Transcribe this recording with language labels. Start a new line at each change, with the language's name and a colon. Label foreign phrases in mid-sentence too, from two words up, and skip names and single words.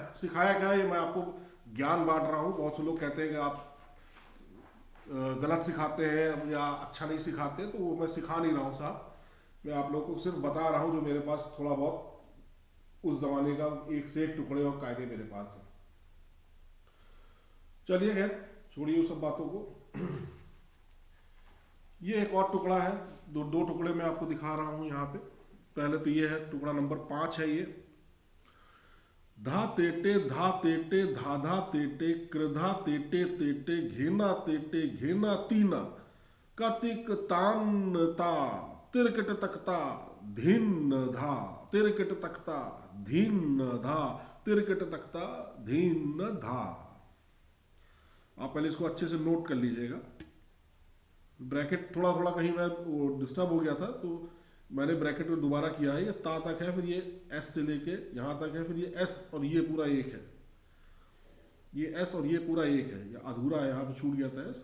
Hindi: सिखाया क्या है, ये मैं आपको ज्ञान बांट रहा हूँ। बहुत से लोग कहते हैं कि आप गलत सिखाते हैं या अच्छा नहीं सिखाते, तो वो मैं सिखा नहीं रहा हूँ साहब, मैं आप लोगों को सिर्फ बता रहा हूँ जो मेरे पास थोड़ा बहुत उस जमाने का एक से एक टुकड़े और कायदे मेरे पास हैं। चलिए खैर छोड़िए उस सब बातों को। ये एक और टुकड़ा है, दो टुकड़े मैं आपको दिखा रहा हूँ यहाँ पे। पहले तो ये है टुकड़ा नंबर 5 है, ये धा तेटे धा तेटे धा धा तेटे कृधा तेटे तेटे घेना तेटे घेना तीना कतिक तान ता तिरकट तकता धीन धा तिरकट तकता धीन धा तिरकट तकता धीन धा। आप पहले इसको अच्छे से नोट कर लीजिएगा। ब्रैकेट थोड़ा थोड़ा कहीं मैं वो डिस्टर्ब हो गया था तो मैंने ब्रैकेट में दोबारा किया है। ये ता तक है, फिर ये एस से लेके यहाँ तक है, फिर ये एस और ये पूरा एक है, ये एस और ये पूरा एक है, ये अधूरा है, यहाँ पे छूट गया था एस।